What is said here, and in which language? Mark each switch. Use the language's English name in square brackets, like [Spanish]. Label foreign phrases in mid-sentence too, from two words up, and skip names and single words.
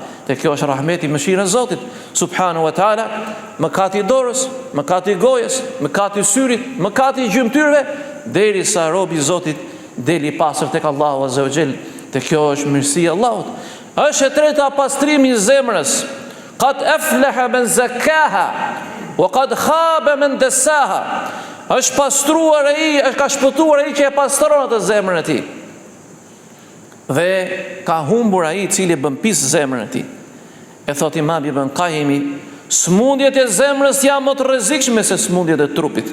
[Albanian] Dhe kjo është rahmeti, mëshira e Zotit [Arabic] سبحانه وتعالى. [Albanian] Mëkati i dorës, mëkati i gojës, mëkati i syrit, mëkati i gjymtyrëve, derisa robi i Zotit deli i pastër tek Allahu [Arabic] عز وجل. [Albanian] Dhe kjo është mirësia e Allahut. Është e treta pastrimi i zemrës. [Arabic] قد أفلح من زكاها وقد خاب من دساها. [Albanian] Është pastruar ai, është ka shpëtuar ai që e pastron atë zemrën e tij. Dhe ka humbur ai i cili bën pis zemrën e tij. E thot Imam Ibn Qayyim, smundjet e zemrës janë më të rrezikshme se smundjet e trupit.